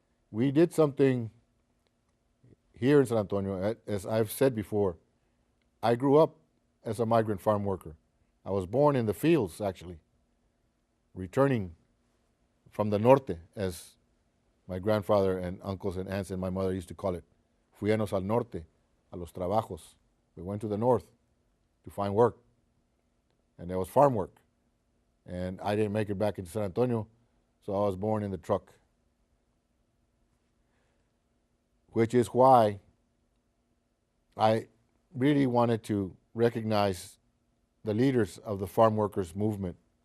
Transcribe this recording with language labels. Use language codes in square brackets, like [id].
[en] We did something here in San Antonio. As I've said before, I grew up as a migrant farm worker. I was born in the fields, actually, returning from the norte, as my grandfather and uncles and aunts and my mother used to call it. [es] Fuimos al norte, a los trabajos. [en] We went to the north to find work, and there was farm work. And I didn't make it back into San Antonio, so I was born in the truck. Which is why I really wanted to recognize the leaders of the farm workers movement.